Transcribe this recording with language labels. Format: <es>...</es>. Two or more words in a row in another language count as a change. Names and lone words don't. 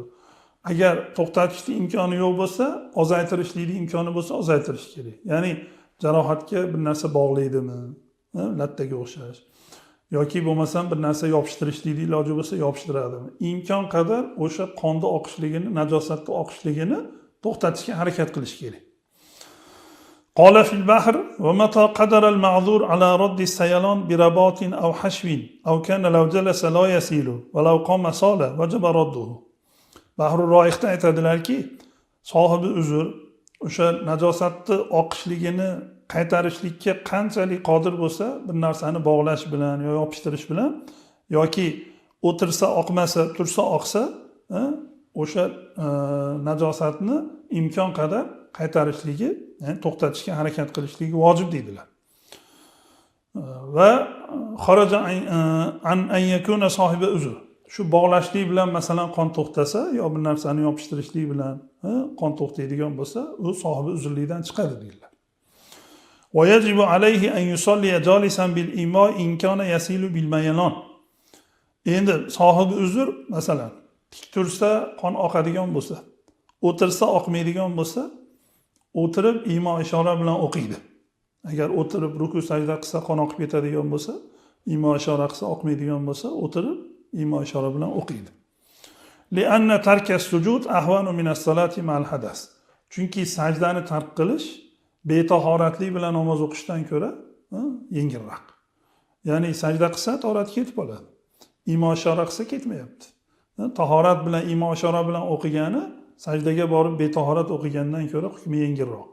<uz>Agar to'xtatishning imkoni yo'q bo'lsa, ozaytirishlikning imkoni bo'lsa, ozaytirish kerak. Ya'ni jarohatga bir narsa bog'laydimi, lattaga o'xshash. Yoki bo'lmasam bir narsa yopishtirishlikning iloji bo'lsa, yopishtiradimi. Imkon qadar o'sha qonni oqishligini, najosatni oqishligini to'xtatishga harakat qilish kerak.</uz> <ar>قال في البحر ومتى قدر المعذور على رد السيلان برباط أو حشو أو كان لو جلس لا يسيل ولو قام سال وجب رده.</ar> <uz>Bahrul Roihda aytadilarki, sohibi uzr o'sha najosatni oqishligini qaytarishlikka qanchalik qodir bo'lsa, bir narsani bog'lash bilan yoki yopishtirish bilan yoki o'tirsa oqmasa, tursa oqsa, o'sha najosatni imkon qadar qaytarishligi, ya'ni to'xtatishga harakat qilishligi vojib deydilar.</uz> <ar>وخرج عن أن يكون صاحب عذر.</ar> <uz>Shu bog'lashlik bilan masalan qon to'xtasa yo bir narsani yopishtirishlik bilan qon to'xtaydigan bo'lsa, u sohibi uzrlikdan chiqadi deydilar.</uz> <ar>ويجب عليه أن يصلي جالسا بالإيماء إن كان يسيل بالميلان.</ar> <uz>Endi sohibi uzr masalan tik tursa qon oqadigan bo'lsa, o'tirsa oqmaydigan bo'lsa, o'tirib imo ishora bilan o'qiydi. Agar o'tirib ruku sajda qilsa qon oqib ketadigan bo'lsa, imo ishora qilsa oqmaydigan bo'lsa, o'tirib imo ishora bilan o'qiydi.</uz> <ar>لأن ترك السجود أهون من الصلاة مع الحدث.</ar> <uz>Chunki sajdani tark qilish betahoratlik bilan namoz o'qishdan ko'ra yengilroq. Ya'ni sajda qilsa tahorat ketib qoladi. Imo ishora qilsa ketmayapti. Tahorat bilan imo ishora bilan o'qigani sajdaga borib betahorat o'qigandan ko'ra hukmi yengilroq.</uz>